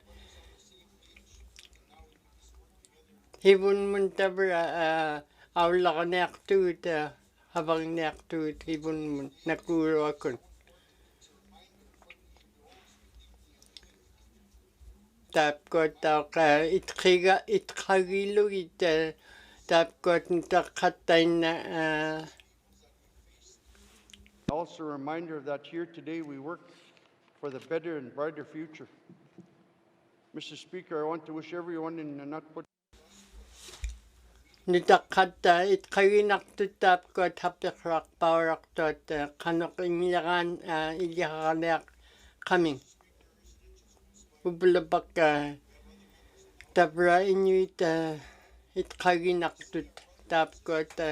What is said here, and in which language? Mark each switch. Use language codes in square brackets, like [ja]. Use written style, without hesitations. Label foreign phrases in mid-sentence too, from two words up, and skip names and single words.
[ikt] hivunmun tabra aulaqniartuut havagniartuut hivunmun nakuuruakun tapkot itkagilugit tapkot nutakhattainna [en] Also a reminder that here today we work for the better and brighter future. Mr. Speaker, I want to wish everyone in Nutput [ikt] nutakhatta itkaginartut tapkot hapiqraqpaurartuat qanoq ingilyaran iliharaniaq qaming ublapak tabra inuit itkaginartut tapkot